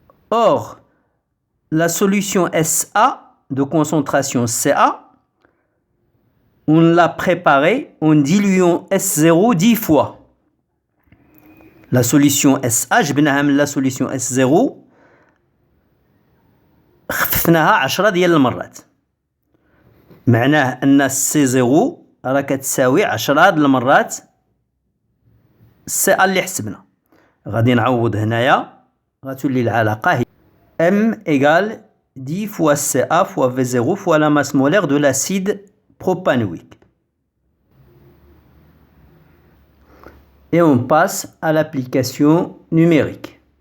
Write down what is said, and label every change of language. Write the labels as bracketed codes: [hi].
[fr] Or, la solution Sa de concentration Ca, on l'a préparée en diluant S0 10 fois. La solution Sa, la solution S0, [ar] خففناها 10 ديال المرات. معناه ان C0 راه كتساوي 10 د المرات السي اللي حسبنا. غادي نعوض هنايا غتولي العلاقه هي [fr] M égale 10 fois Ca fois V0 fois la masse molaire de l'acide propanoïque. Et on passe à l'application numérique.